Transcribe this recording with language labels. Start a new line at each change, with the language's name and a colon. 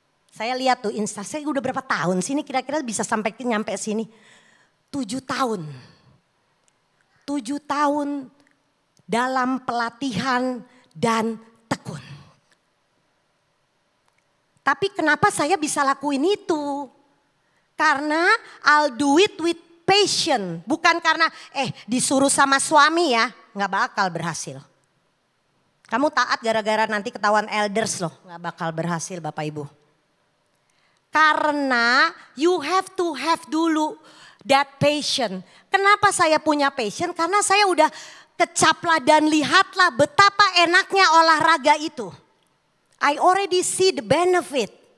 Indonesian: Saya lihat tuh Insta, saya udah berapa tahun sini kira-kira bisa sampai nyampe sini. 7 tahun. 7 tahun dalam pelatihan dan tekun. Tapi kenapa saya bisa lakuin itu? Karena
English: I'll do it with passion.
Indonesian: Bukan karena disuruh sama suami ya, gak bakal berhasil. Kamu taat gara-gara nanti ketahuan elders loh, gak bakal berhasil Bapak Ibu. Karena
English: you have to have
Indonesian: dulu
English: that passion.
Indonesian: Kenapa saya punya passion? Karena saya udah kecaplah dan lihatlah betapa enaknya olahraga itu.
English: I already see the benefit.